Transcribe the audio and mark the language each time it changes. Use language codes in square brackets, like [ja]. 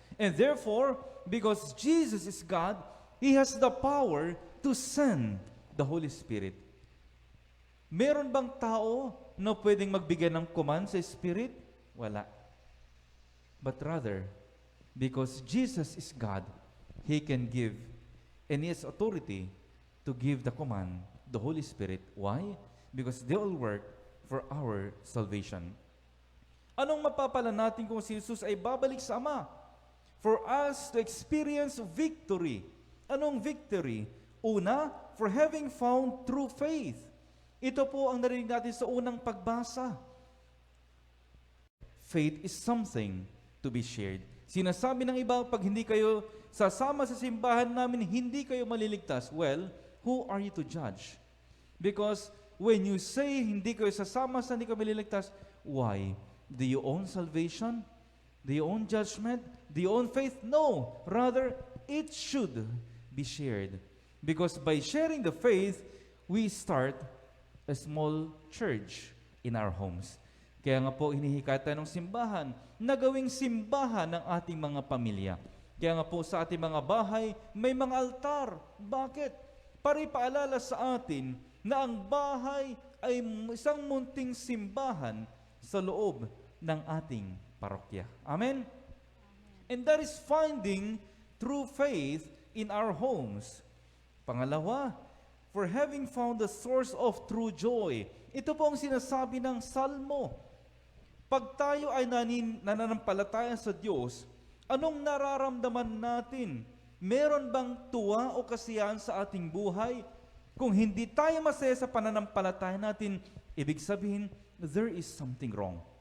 [en] And therefore, because Jesus is God, He has the power to send the Holy Spirit. [tl] Meron bang tao na pwedeng magbigay ng command sa Spirit? Wala. [en] But rather, because Jesus is God, He can give, and He has authority to give the command, the Holy Spirit. Why? Because they all work for our salvation. [tl] Anong mapapala natin kung si Jesus ay babalik sa Ama? [en] For us to experience victory. [tl] Anong victory? Una, [en] for having found true faith. [tl] Ito po ang narinig natin sa unang pagbasa. [en] Faith is something to be shared. [tl] Sinasabi ng iba, pag hindi kayo sasama sa simbahan namin, hindi kayo maliligtas. [en] Well, who are you to judge? Because when you say [tl] hindi kayo sasama sa hindi kayo maliligtas, why? [en] Do you own salvation? Do you own judgment? Do you own faith? No. Rather, it should be shared. Because by sharing the faith, we start a small church in our homes. [tl] Kaya nga po, hinihikayat tayo ng simbahan na gawing simbahan ng ating mga pamilya. Kaya nga po sa ating mga bahay, may mga altar. Bakit? Para ipaalala sa atin na ang bahay ay isang munting simbahan sa loob ng ating parokya. Amen? [en] And that is finding true faith in our homes. [tl] Pangalawa, [en] for having found the source of true joy. [tl] Ito po ang sinasabi ng Salmo. Pag tayo ay nananampalataya sa Diyos, anong nararamdaman natin? Meron bang tuwa o kasiyahan sa ating buhay? Kung hindi tayo masaya sa pananampalataya natin, ibig sabihin, [en] there is something wrong.